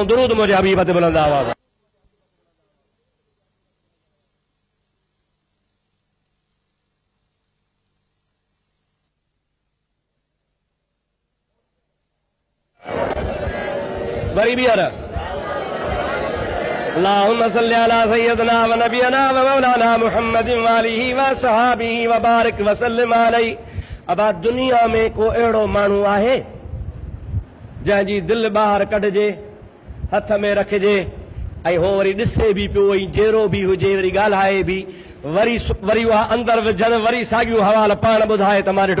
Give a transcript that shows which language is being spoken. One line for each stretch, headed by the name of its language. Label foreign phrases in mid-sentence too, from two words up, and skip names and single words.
Sindhi: दुरूद मुंहिंजे हबीब ते बुलंद आवाज़। वरी ॿीहर
Arabic: اللهم صل على سيدنا و نبينا و مولانا محمد و آله و صحبه و بارك و سلم عليه.
Sindhi: अबा दुनिया में को अहिड़ो माण्हू आहे जंहिंजी दिलि ॿाहिरि कढिजे, हथ में रखिजे ऐं हो वरी ॾिसे बि पियो ऐं जहिड़ो बि हुजे वरी ॻाल्हाए बि, वरी उहा अंदरि विझनि, वरी साॻियूं हवाल पाण ॿुधाए त मां ॾिठो।